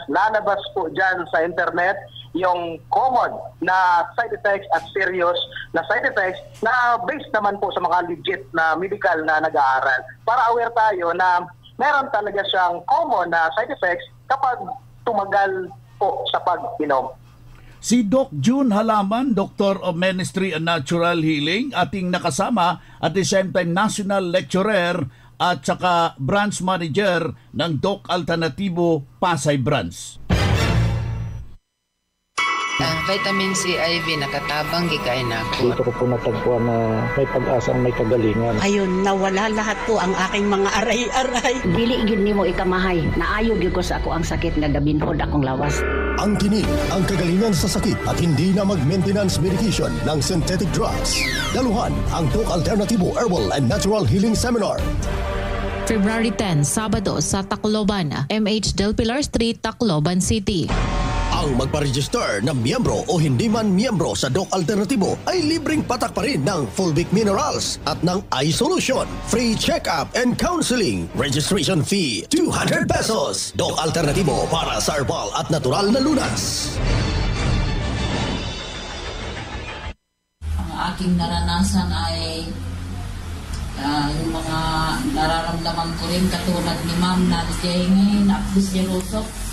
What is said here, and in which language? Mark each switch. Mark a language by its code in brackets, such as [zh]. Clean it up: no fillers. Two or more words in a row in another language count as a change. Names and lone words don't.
[tl] Lalabas po dyan sa internet yung common na [en] side effects [tl] at serious na [en] side effects [tl] na based naman po sa mga legit na medical na nag-aaral. Para aware tayo na meron talaga siyang common na [en] side effects [tl] kapag tumagal po sa pag-inom. Si Doc June Halaman, [en] Doctor of Ministry and Natural Healing, [tl] ating nakasama [en] at the same time [tl] National Lecturer at saka Branch Manager ng Doc Alternatibo Pasay Branch. [ceb] Vitamin C IV nakatabang gikay na ako. [tl] Dito ko po natagpuan na may pag-asang may kagalingan. Ayun, nawala lahat po ang aking mga aray-aray. [ceb] Dili gyud nimo ikamahay. Naayo gyud ko sa ako ang sakit nga gabinhod akong lawas. [tl] Ang tinig, ang kagalingan sa sakit at hindi na mag-maintenance medication ng [en] synthetic drugs. [tl] Daluhan ang Doc Alternatibo Herbal and Natural Healing Seminar. February 10, Sabado sa Tacloban, MH Del Pilar Street, Tacloban City. Ang magpa-register na miyembro o hindi man miyembro sa Doc Alternatibo ay libreng patak pa rin ng Fulvic Minerals at ng iSolution. [en] Free check-up and counseling. Registration fee, 200 pesos. [tl] Doc Alternatibo para sa herbal at natural na lunas. Ang aking naranasan ay yung mga nararamdaman ko rin katulad ni Ma'am na ngayon, Apis Jerosok.